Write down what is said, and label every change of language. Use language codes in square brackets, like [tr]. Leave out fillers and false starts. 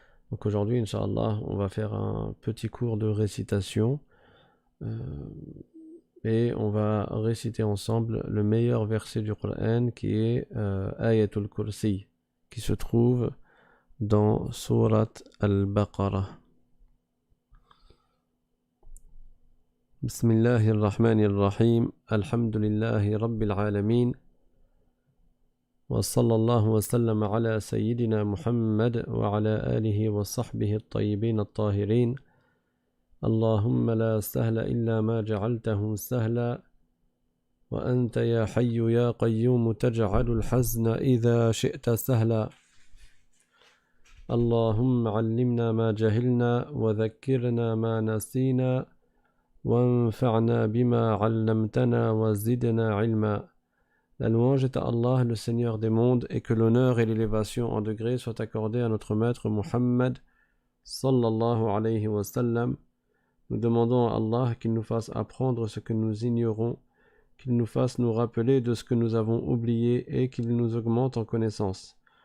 [fr] Donc aujourd'hui, Inch'Allah, on va faire un petit cours de récitation, et on va réciter ensemble le meilleur verset du Coran, qui est Ayatul Kursi, qui se trouve dans Surat Al-Baqarah. [ar] بسم الله الرحمن الرحيم الحمد لله رب العالمين وصلى الله وسلم على سيدنا محمد وعلى آله وصحبه الطيبين الطاهرين اللهم لا سهل إلا ما جعلته سهلا وأنت يا حي يا قيوم تجعل الحزن إذا شئت سهلا اللهم علمنا ما جهلنا وذكرنا ما نسينا وانفعنا بما علمتنا وزدنا علما. [fr] La louange est à Allah, le Seigneur des mondes, et que l'honneur et l'élévation en degrés soient accordés à notre maître Muhammad sallallahu alayhi wa sallam. Nous demandons à Allah qu'il nous fasse apprendre ce que nous ignorons, qu'il nous fasse nous rappeler de ce que nous avons oublié et qu'il nous augmente en connaissance.